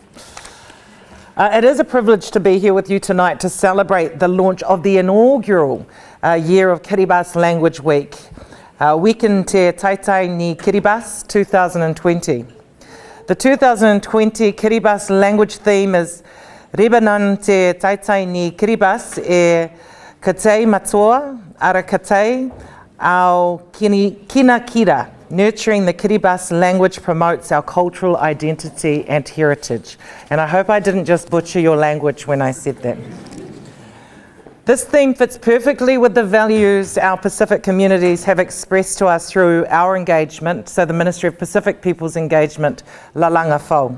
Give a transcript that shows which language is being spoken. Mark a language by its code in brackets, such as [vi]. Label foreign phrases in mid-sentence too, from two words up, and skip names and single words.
[en] It is a privilege to be here with you tonight to celebrate the launch of the inaugural year of Kiribati Language Week, Weekend Te Taitai Ni Kiribati 2020. The 2020 Kiribati language theme is [gil] Ribanan Te Taitai Ni Kiribati e Katei Matoa, Ara Katei, Au Kina Kira. [en] Nurturing the Kiribati language promotes our cultural identity and heritage. And I hope I didn't just butcher your language when I said that. This theme fits perfectly with the values our Pacific communities have expressed to us through our engagement, so the Ministry of Pacific Peoples Engagement, Lalanga Fau.